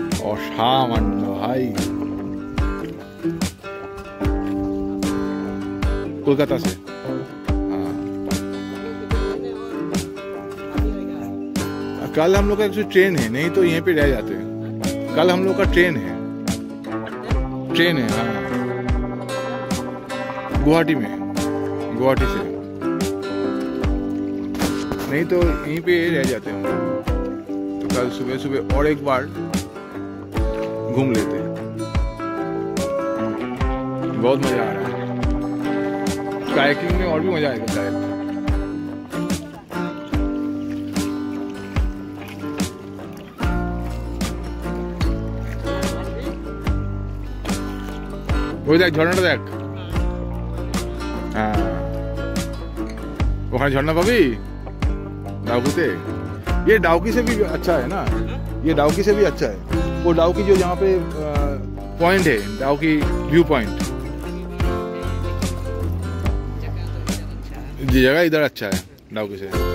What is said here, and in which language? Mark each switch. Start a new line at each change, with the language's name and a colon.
Bangla: অসামান্য ভাই,
Hindi: कोलकाता से। कल हम लोग का एक्चुअली ट्रेन है, नहीं तो यहीं पे रह जाते हैं। कल हम लोग का ट्रेन है हाँ, गुवाहाटी में, गुवाहाटी से, नहीं तो यहीं पे रह जाते हैं। तो कल सुबह सुबह और एक बार घूम लेते हैं, बहुत मजा आ रहा है। कायाकिंग में और भी मजा आएगा शायद।
Bangla: ওই দেখ ঝর্ণাটা দেখ, হ্যাঁ ওখানে ঝর্ণা पाबी डाउकी।
Hindi: ये डाउकी से भी अच्छा है ना, ये डाउकी से भी अच्छा है। वो डाउकी जो यहाँ पे पॉइंट है, डाउकी व्यू पॉइंट, ये जगह इधर अच्छा है डाउकी से।